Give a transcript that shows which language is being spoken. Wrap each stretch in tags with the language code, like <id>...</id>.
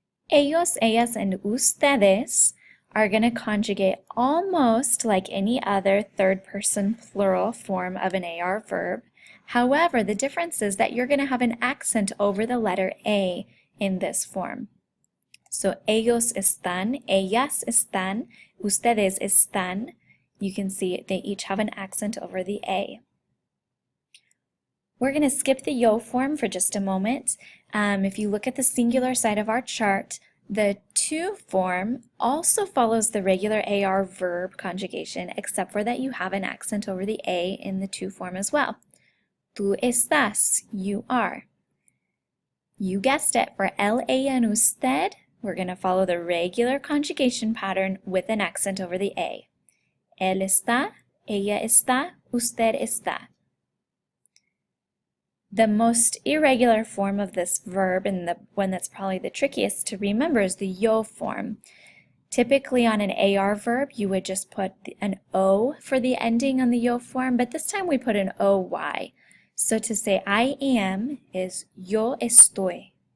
<en>Ellos, ellas, and ustedes are going to conjugate almost like any other third-person plural form of an AR verb. However, the difference is that you're going to have an accent over the letter A in this form.</en> <es>So ellos están, ellas están, ustedes están.</es> <en>You can see they each have an accent over the A. We're going to skip the yo form for just a moment. If you look at the singular side of our chart, the to form also follows the regular AR verb conjugation, except for that you have an accent over the A in the to form as well.</en> <es>Tú estás,</es> <en>you are. You guessed it, for él, ella, and usted, we're going to follow the regular conjugation pattern with an accent over the A.</en> <es>Él está, ella está, usted está.</es> <en>The most irregular form of this verb, and the one that's probably the trickiest to remember, is the yo form. Typically on an AR verb, you would just put an O for the ending on the yo form, but this time we put an OY. So to say I am is</en> <es>yo estoy.</es>